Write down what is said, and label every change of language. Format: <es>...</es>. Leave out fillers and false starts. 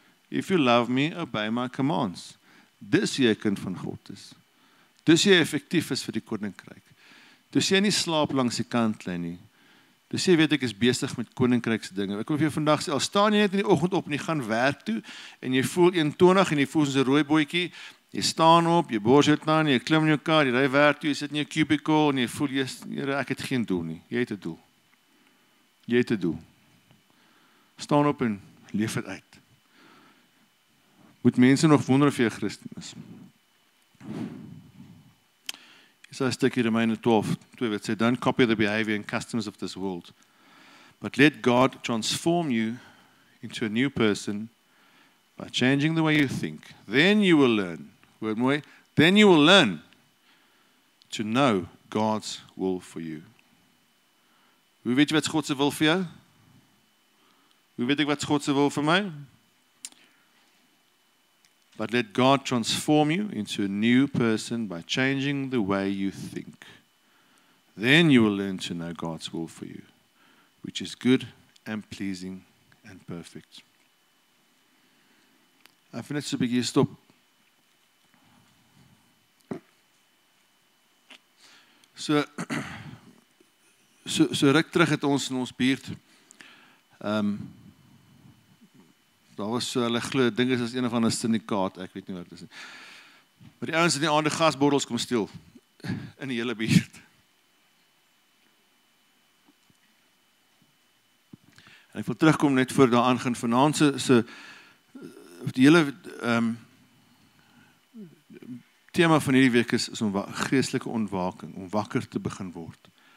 <en>If you love me, obey my commands.</en> <af>Dis jy 'n kind van God is. Dis jy effektief is vir die koninkryk. Dis jy nie slaap langs die kantlyn nie. Dis jy weet ek is besig met koninkryks dinge. Ek wil vir jou vandag sê, al staan jy net in die oggend op en jy gaan werk toe en jy voel 21 en jy voel soos 'n rooi bootjie, jy staan op, jy bors dit aan, jy klim in jou kar, jy ry werk toe, jy sit in jou cubicle en jy voel Here, ek het geen doel nie. Jy het 'n doel. Jy het 'n doel. Staan op en leef dit uit. Moet mense nog wonder of jy 'n Christen is. Hier is 'n stukkie Romeine 12:2 wat sê,</af> <en>don't copy the behavior and customs of this world, but let God transform you into a new person by changing the way you think. Then you will learn, then you will learn to know God's will for you.</en> <af>Hoe weet jy wat God se wil vir jou? Hoe weet ek wat God se wil vir my?</af> <en>But let God transform you into a new person by changing the way you think. Then you will learn to know God's will for you, which is good and pleasing and perfect.</en> <af>Ek vind net so 'n bietjie stop. So ruk terug het ons in ons buurt. Daar was so, hulle glo, dink is as een of ander syndikaat, ek weet nie wat dit is nie. Maar die ouens het die aande gasbottels kom steel in die hele buurt. En ek wil terugkom net voor daaraan gaan vanaand die hele tema van hierdie week is geestelike ontwaking, om wakker te begin word.</af>